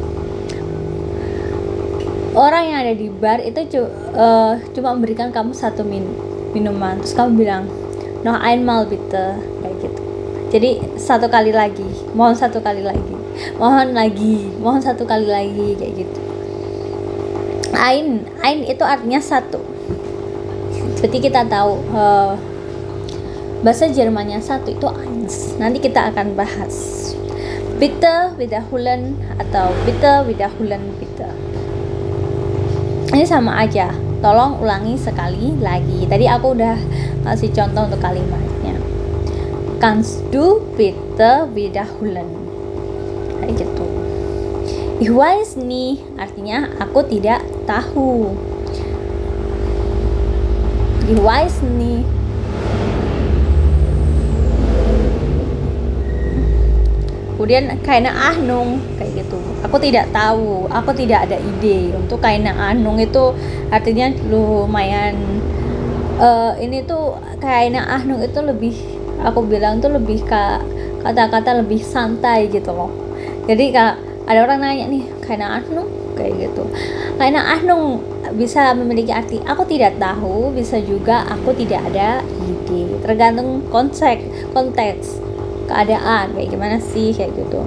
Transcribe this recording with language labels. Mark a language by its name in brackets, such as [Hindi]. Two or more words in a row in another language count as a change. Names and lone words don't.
[Indonesian] Orang yang ada di bar itu cuma memberikan kamu 1 minuman, terus kamu bilang [German] noch einmal bitte [Indonesian] kayak gitu. Jadi 1 kali lagi, mohon 1 kali lagi, mohon 1 kali lagi kayak gitu. Ein itu artinya 1. Berarti kita tahu bahasa Jermannya 1 itu eins. Nanti kita akan bahas. [German] Bitte wiederholen atau bitte wiederholen bitte. [Indonesian] Ini sama aja. Tolong ulangi sekali lagi. Tadi aku udah kasih contoh untuk kalimatnya. [German] Kannst du bitte wiederholen? [Indonesian] Kayak gitu. [German] Ich weiß nicht [Indonesian] artinya aku tidak tahu. [German] Ich weiß nicht. [Indonesian] Kemudian [German] keine Ahnung [Indonesian] kayak gitu, aku tidak tahu, aku tidak ada ide. Untuk [German] keine Ahnung [Indonesian] itu artinya lumayan ini tuh [German] keine Ahnung [Indonesian] itu lebih, aku bilang tuh lebih kata-kata lebih santai gitu loh. Jadi kalau ada orang nanya nih [German] keine Ahnung [Indonesian] kayak gitu, [German] keine Ahnung [Indonesian] bisa memiliki arti aku tidak tahu, bisa juga aku tidak ada ide, tergantung konteks keadaan kayak gimana sih kayak gitu.